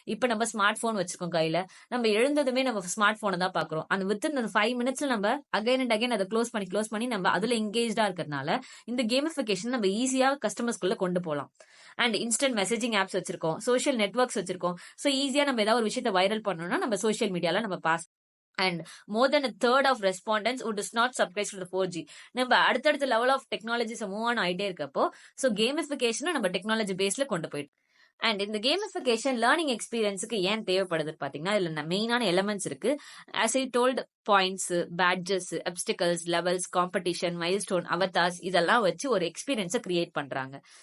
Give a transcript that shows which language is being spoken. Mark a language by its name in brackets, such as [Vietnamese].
[Tamil] இப்ப நம்ம smart phone வச்சிருக்கோம் கையில, நம்ம எழுந்ததுமே நம்ம ஸ்மார்ட் போனை தான் பாக்குறோம். அந்த வித்தின் 5 மினிட்ஸ்ல நம்ம [English] again and again [Tamil] அதை க்ளோஸ் பண்ணி நம்ம அதுல எங்கேஜ்டா இருக்கிறதுனால இந்த கேமிஃபிகேஷன் நம்ம ஈஸியா கஸ்டமர்ஸ்குள்ள கொண்டு போகலாம். அண்ட் இன்ஸ்டன்ட் மெசேஜிங் ஆப்ஸ் வச்சிருக்கோம், சோஷியல் நெட்வொர்க்ஸ் வச்சிருக்கோம். ஸோ ஈஸியா நம்ம ஏதாவது ஒரு விஷயத்தை வைரல் பண்ணணும்னா நம்ம சோஷியல் மீடியால நம்ம pass. [English] And more than a third of respondents who does not subscribe to the 4G. [Tamil] நம்ம அடுத்தடுத்த level of technologies move on ஆயிட்டே இருக்கப்போ ஸோ கேமிஃபிகேஷனை நம்ம டெக்னாலஜி பேஸ்ல கொண்டு போயிட்டு. அண்ட் இந்த கேமிஃபிகேஷன் லேர்னிங் எக்ஸ்பீரியன்ஸுக்கு ஏன் தேவைப்படுது பாத்தீங்கன்னா இதுல மெயினான எலமெண்ட்ஸ் இருக்கு. [English] as I told, [Tamil] points, badges, opticals, levels, competition, milestone, avatars இதெல்லாம் வச்சு ஒரு எக்ஸ்பீரியன்ஸை கிரியேட் பண்றாங்க.